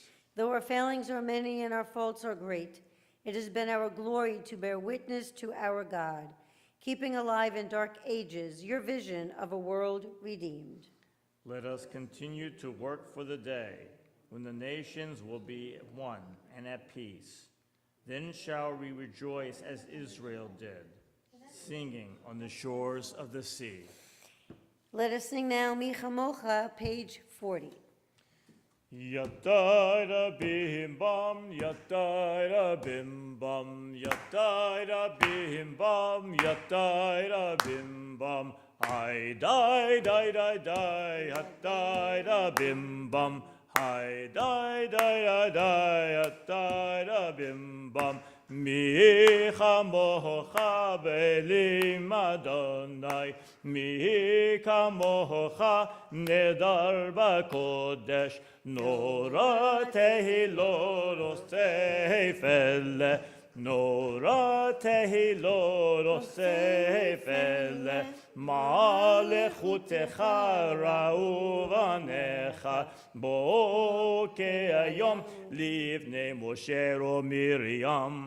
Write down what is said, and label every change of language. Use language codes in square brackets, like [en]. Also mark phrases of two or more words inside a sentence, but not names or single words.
[en] Though our failings are many and our faults are great, it has been our glory to bear witness to our God, keeping alive in dark ages your vision of a world redeemed. Let us continue to work for the day when the nations will be at one and at peace. Then shall we rejoice as Israel did, singing on the shores of the sea. Let us sing now Mi Chamocha, page 40. Yataira bim bam, yataira bim bam, yataira bim bam, yataira bim bam. I die, die, die, die, yataira bim bam. I die, die, die, die, yataira bim bam. [he] מי כמוכה באלים יהוה מי כמוכה נאדר בקודש נורא תהלות עושה פלא, נורא תהילות אוסף אלה, מלכותך ראו בניך, בוא כהיום לפני משה ומרים.